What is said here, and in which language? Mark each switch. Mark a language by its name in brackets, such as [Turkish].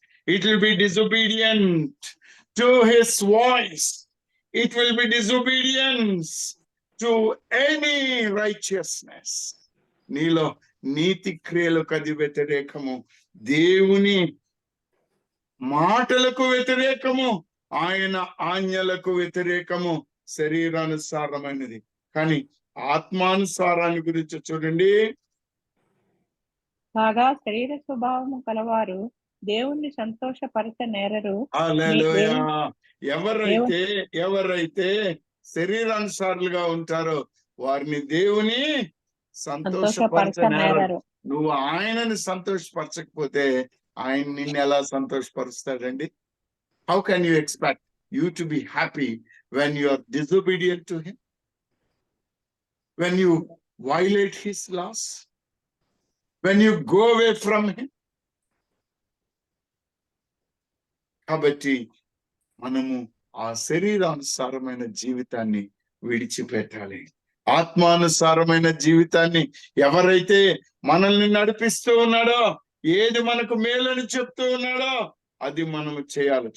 [English] It will be disobedient to his voice. It will be disobedience to any righteousness. [Telugu] నీలో నీతి క్రియలకు అది వ్యతిరేకము, దేవుని మాటలకు వ్యతిరేకము, ఆయన ఆజ్ఞలకు వ్యతిరేకము, శరీరానుసారమైనది. కానీ ఆత్మానుసారాన్ని గురించి చూడండి. కాగా శరీర స్వభావము కలవారు దేవుణ్ణి సంతోషపరచనేరరు. హల్లెలూయా. ఎవరైతే శరీరానుసారులుగా ఉంటారో వారిని దేవుని సంతోషపరచనేరరు. నువ్వు ఆయనని సంతోషపరచకపోతే ఆయన నిన్ను ఎలా సంతోషపరుస్తాడండి? [English] How can you expect you to be happy when you are disobedient to him, when you violate his laws, when you go away from him? [Telugu] కాబట్టి మనము ఆ శరీరానుసారమైన జీవితాన్ని విడిచిపెట్టాలి. ఆత్మానుసారమైన జీవితాన్ని ఎవరైతే మనల్ని నడిపిస్తూ ఉన్నాడో, ఏది మనకు మేలని చెప్తూ ఉన్నాడో అది మనము చేయాలి.